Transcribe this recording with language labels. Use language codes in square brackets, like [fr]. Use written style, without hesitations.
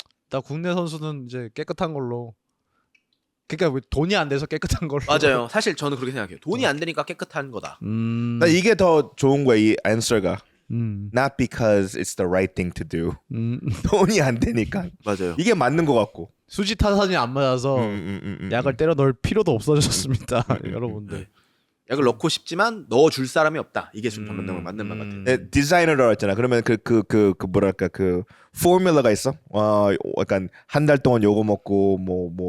[ko] 나 국내 선수는 이제 깨끗한 걸로. 그러니까 돈이 안 돼서 깨끗한 걸로. 맞아요. 사실 저는 그렇게 생각해요. 돈이 안 되니까 깨끗한 거다. 나 이게 더 좋은 거야 이 answer가. 음. [en] Not because it's the right thing to do. [ko] 음. 돈이 안 되니까. 맞아요. 이게 맞는 것 같고. 수지 타산이 안 맞아서 약을 때려 넣을 필요도 없어졌습니다, 여러분들. 약을 넣고 싶지만 넣어줄 사람이 없다. 이게 좀 맞는 말 같아요. 디자이너라고 했잖아. 그러면 그 뭐랄까 그 포뮬러가 있어. 약간 한 달 동안 요거 먹고 뭐